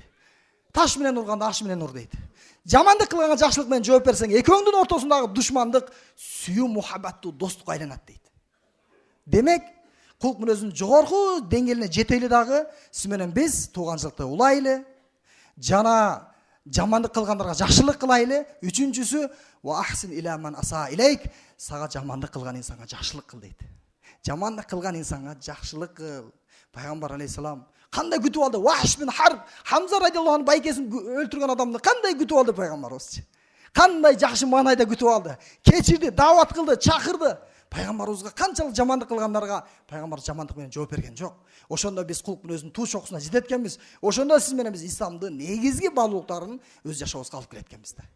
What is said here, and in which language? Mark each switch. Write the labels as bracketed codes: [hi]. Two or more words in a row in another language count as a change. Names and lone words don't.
[ky] Таш менен урганда аш менен ур дейт. Жамандык кылганга жакшылык менен жооп берсең, экөөңдүн ортосундагы душмандык сүйүү мухаббаттуу достукка айланат дейт. Демек, кулк мүнөзүнүн жогорку деңгээлине жетели дагы сиз менен биз тууганчылыкты улайлы, жана жамандык кылгандарга жакшылык кылайлы. Үчүнчүсү [ar] وأحسن إلى من أساء إليك, [ky] сага жамандык кылган инсанга жакшылык кыл дейт. Жамандык кылган инсанга жакшылык кыл. Пайгамбар алейхисалам кандай күтүп алды? Вахш бин Харб, Хамза [ar] رضي الله عنه [ky] байкесин өлтүргөн адамды кандай күтүп алды пайгамбарыбыз? Кандай жакшы маанайда күтүп алды? Кечирди, даават кылды, чакырды. Пайгамбарыбызга канчалык жамандык кылгандарга пайгамбар жамандык менен жооп берген жок. Ошондо биз кулк мүнөзүнүн туу чокусуна жететкенбиз. Ошондо сиз менен биз исламдын негизги баалуулуктарын өз жашообузга алып келеткенбиз да.